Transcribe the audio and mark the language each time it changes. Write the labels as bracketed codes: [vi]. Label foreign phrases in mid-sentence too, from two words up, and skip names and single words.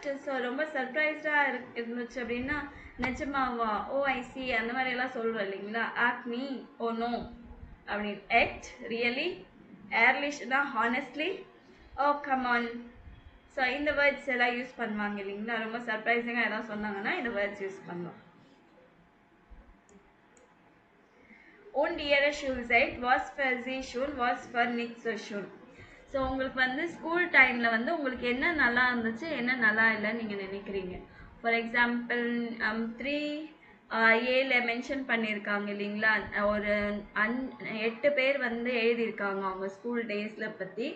[ta] ஸோ ரொம்ப சர்ப்ரைஸ்டாக இருந்துச்சு அப்படின்னா நிஜமாவா, [en] oh I see [ta] அந்த மாதிரி எல்லாம் சொல்கிறோம் இல்லைங்களா? ஆக்மி, [en] oh no [ta] அப்படின்னு. எட், ரியலி, ஏர்லிஷ்னா ஹானஸ்ட்லி, [en] oh come on. [ta] ஸோ இந்த வேர்ட்ஸ் எல்லாம் யூஸ் பண்ணுவாங்க இல்லைங்களா? ரொம்ப சர்ப்ரைசிங்காக எதாவது சொன்னாங்கன்னா இந்த வேர்ட்ஸ் யூஸ் பண்ணலாம். [de] Und ihre Schulzeit was für sie schon, was für nicht so schon. [ta] ஸோ உங்களுக்கு வந்து [en] school time [ta] வந்து உங்களுக்கு என்ன நல்லா இருந்துச்சு, என்ன நல்லா இல்லைன்னு நீங்கள் நினைக்கிறீங்க? [en] for example [ta] 3Aல மென்ஷன் பண்ணியிருக்காங்க இல்லைங்களா? ஒரு 8 பேர் வந்து எழுதியிருக்காங்க அவங்க [en] school days [ta] பற்றி.